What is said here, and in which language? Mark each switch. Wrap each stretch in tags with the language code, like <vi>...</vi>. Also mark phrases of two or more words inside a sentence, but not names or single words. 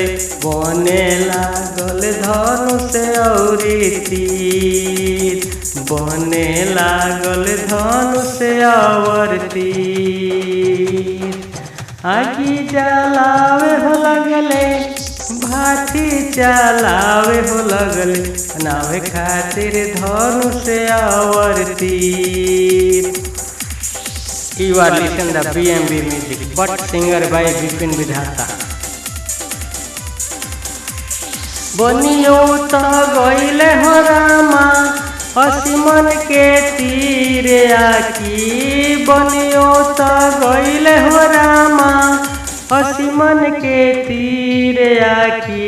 <bho>बने लागल धनुष औरी तीर, बने लागल धनुष और तीर। आगी जलावे हो लगले, भाथी चलावे हो लगले। बनावे खातिर धनुष और तीर।</bho> <en>You are listening to BMB music, but singer by Bipin Vidhata.</en> <bho>बनियो तो गईले हो रामा, असीमन के तीर आकी। बनियो तो गईले हो रामा, असीमन के तीर आकी।</bho>